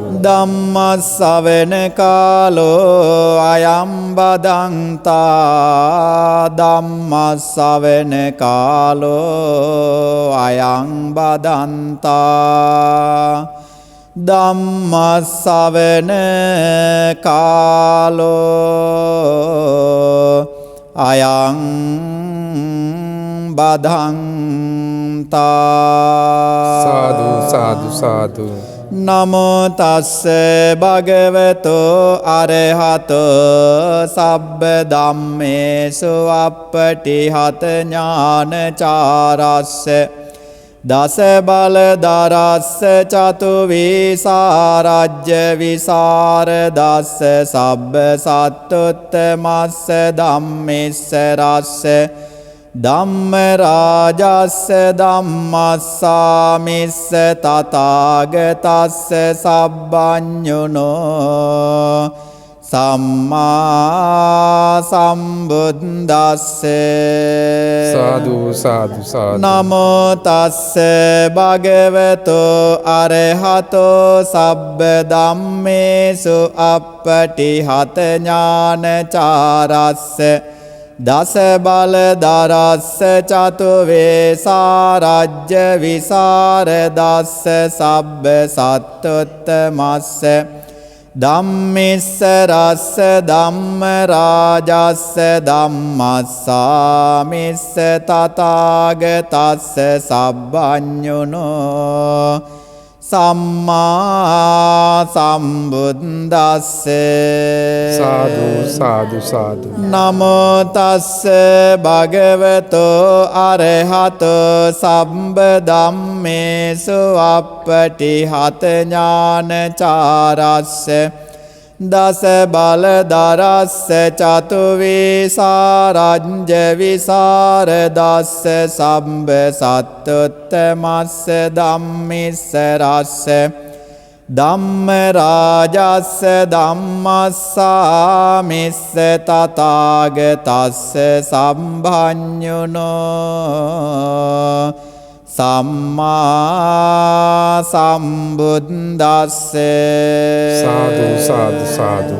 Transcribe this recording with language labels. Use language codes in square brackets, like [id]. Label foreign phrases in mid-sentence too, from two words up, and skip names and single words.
[pi] ධම්ම ශ්‍රවණ කාලෝ අයං බදන්තා. ධම්ම ශ්‍රවණ කාලෝ අයං බදන්තා. ධම්ම ශ්‍රවණ කාලෝ අයං බදන්තා. සාදු සාදු සාදු. නමෝ තස්ස භගවතෝ අරහතෝ සබ්බ ධම්මේසු අප්පටිහත ඥානචාරස්ස දස බල දරස්ස චතු විසරජ්‍ය විසර දස්ස සබ්බ සත්තුත්තමස්ස ධම්මස්ස රස්ස ධම්ම රාජස්ස ධම්මස්සාමිස්ස තථාගතස්ස සබ්බඤුනෝ සම්මා සම්බුද්දස්ස සාදු සාදු සාදු නමෝ තස්ස භගවතෝ අරහතෝ සබ්බ ධම්මේසු අප්පටිහත ඥානචාරස්ස දස බල දරස්ස චතු වේසාරජ්‍ය විසරදස්ස සබ්බ සත්තුත්තමස්ස ධම්මිස්ස රස්ස ධම්ම රාජස්ස ධම්මස්සාමිස්ස තථාගතස්ස සබ්බඤුනෝ සම්මා සම්බුද්දස්ස සාදු සාදු සාදු නමෝ තස්ස භගවතෝ අරහතෝ සම්බ ධම්මේසු අප්පටිහත ඥානචාරස්ස දස බල දරස්ස චතු වේසාරජ්‍ය විසරදස්ස සම්බ සත්තුත්තමස්ස ධම්මිස්ස රස්ස ධම්ම රාජස්ස ධම්මස්සාමිස්ස තථාගතස්ස සම්භඤ්ඤුනෝ සම්මා සම්බුද්දස්ස සාදු සාදු සාදු